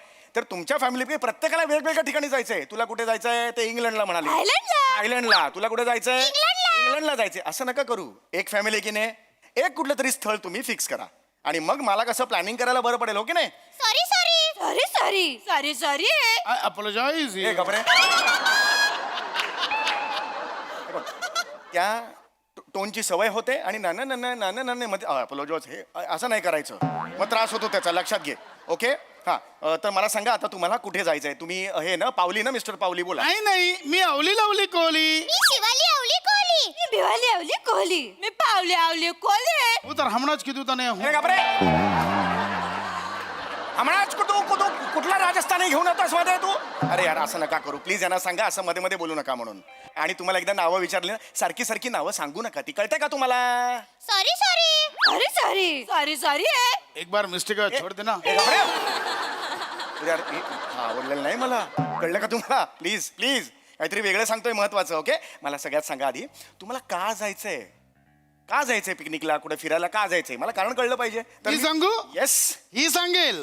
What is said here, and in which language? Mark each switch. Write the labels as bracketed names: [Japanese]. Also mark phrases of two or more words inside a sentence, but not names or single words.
[Marathi] तर तुमच्या फॅमिली प्रत्येकाला वेगवेगळ्या ठिकाणी जायचंय. तुला कुठे जायचंय? ते इंग्लंडला म्हणाली. आयलंडला. तुला कुठे जायचंय? इंग्लंडला जायचंय. असं नका करू. एक फॅमिली की नाही, एक कुठलं तरी स्थळ तुम्ही फिक्स करा आणि मग मला कसं प्लॅनिंग करायला बरं पडेल, हो की नाही? [English] sorry sorry sorry sorry sorry sorry. I apologize. [Marathi] हे घबरे. बघ, त्या टोनची सवय होते आणि नाना मध्ये अपोलॉजॉज हे असं नाही करायचं, मग त्रास होतो त्याचा, लक्षात घे. ओके हां, तर मला सांगा आता तुम्हाला कुठे जायचंय? तुम्ही हे ना पावली ना, मिस्टर पावली बोला. नाही मी अवली लावली कोहली. मी शिवाली आवली कोहली. मी भिवाली आवली कोहली. मी पावली आवली कोहली. [Gujarati] હું તાર હમણાં જ કીધું તને [Marathi] अरे घाबरे, हमणाच कुठला राजस्थानी घेऊन येतोस मध्ये तू? अरे यार असं नका करू प्लीज, यांना सांगा असं मध्ये मध्ये बोलू नका म्हणून. आणि तुम्हाला एकदा नावं विचारली ना, सारखी सारखी नावं सांगू नका, ती कळते का तुम्हाला? [English] sorry sorry. sorry sorry sorry sorry आहे. [Hindi] एक बार मिस्टेक छोड़ देना. [Marathi] ए, घाबरे. यार हा आवडलेलं नाही मला, कळलं का तुम्हाला? [English] please please, [Marathi] काहीतरी वेगळं सांगतोय महत्वाचं. ओके, मला सगळ्यात सांगा आधी तुम्हाला का जायचंय? का जायचंय पिकनिकला, कुठे फिरायला का जायचंय? मला कारण कळलं पाहिजे. मी सांगू? येस. ही सांगेल